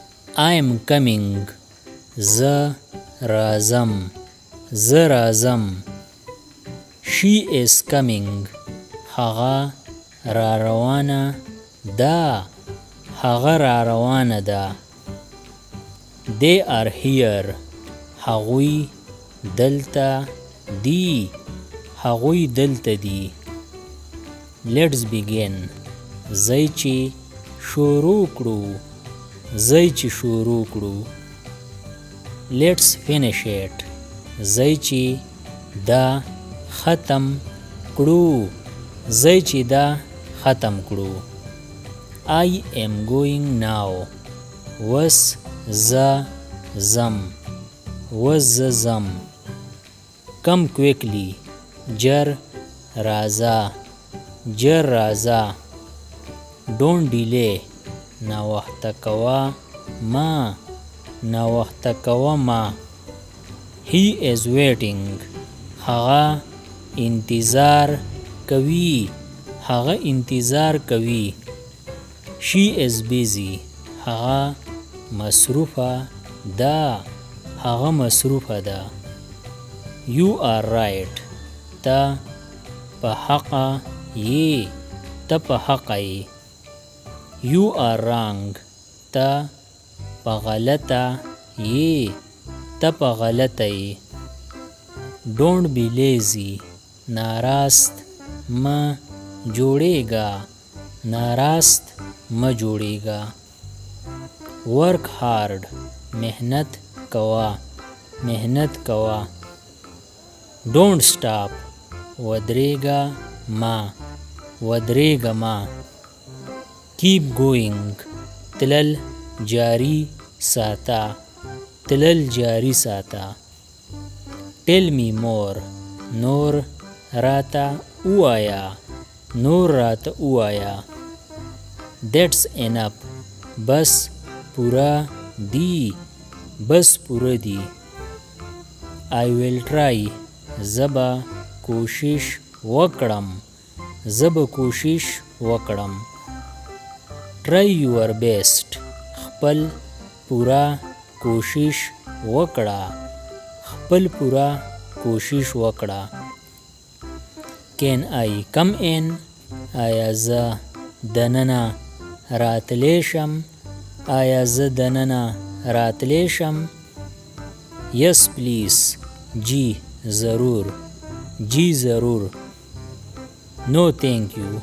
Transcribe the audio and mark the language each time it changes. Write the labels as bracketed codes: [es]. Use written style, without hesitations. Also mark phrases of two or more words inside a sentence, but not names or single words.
[en] I am coming. [ps] زه راځم. زه راځم. [en] She is coming. [ps] هغه را روانه ده. هغه را روانه ده. [en] They are here. [ps] هغوی دلته دي. هغوی دلته دي. [en] Let's begin. [ps] ځئ چې شروع کړو. ځئ چې شروع کړو. [en] Let's finish it. [ps] ځئ چې دا ختم کړو. ځئ چې دا ختم کړو. [en] I am going now. [ps] وس زه ځم. وس زه ځم. [en] Come quickly. [ps] جر راځه. جر راځه. [en] Don't delay. [ps] ناوخته کوه ما. ناوخته کوه ما. [en] He is waiting. [ps] هغه انتظار کوي. هغه انتظار کوي. [en] She is busy. [ps] هغه مصروفه ده. هغه مصروفه ده. [en] You are right. [ps] ته په حقه یې. ته په حقه یې. [en] You are wrong. [ps] ته په غلطه یې. ته په غلطه یې. [en] Don't be lazy. [ps] ناراست مه جوړېږه. ناراست مه جوړېږه. [en] Work hard. [ps] محنت کوه. محنت کوه. [en] Don't stop. [ps] ودرېږه ما. ودرېږه ما. [en] Keep going. [ps] تلل جاری ساته. تلل جاری ساته. [en] Tell me more. [ps] نور راته ووایه. نور راته ووایه. [en] That's enough. [ps] بس پوره دی. بس پوره دی. [en] I will try. [ps] زه به کوشش وکړم. زه به کوشش وکړم. [en] Try your best. [ps] خپل پوره کوشش وکړه. خپل پوره کوشش وکړه. [en] Can I come in? [ps] آیا زه دننه راتلی شم؟ آیا زه دننه راتلی شم؟ [en] Yes please. [ps] جی ضرور. جی ضرور. [en] No thank you.